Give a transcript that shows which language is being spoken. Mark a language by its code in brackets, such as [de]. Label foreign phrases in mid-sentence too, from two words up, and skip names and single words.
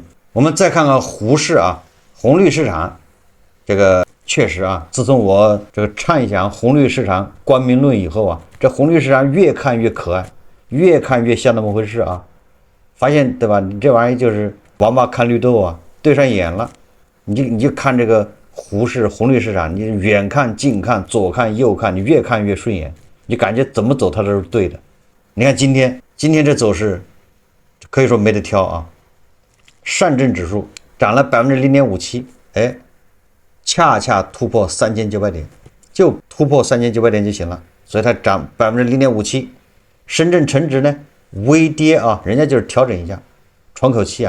[zh] 我們再看看胡適啊，紅綠市場，這個確實啊，自從我這個暢想紅綠市場光明論以後啊，這紅綠市場越看越可愛，越看越像那麼回事啊。發現對吧？你這玩意兒就是王八看綠豆啊，對上眼了，你就看這個。胡適紅綠市場，你遠看近看左看右看，你越看越順眼，你感覺怎麼走它都是對的。你看今天這走勢可以說沒得挑啊，上證指數漲了0.57%，恰恰突破3900點，就突破3900點就行了，所以它漲0.57%。深圳成指呢微跌啊，人家就是調整一下，喘口气啊。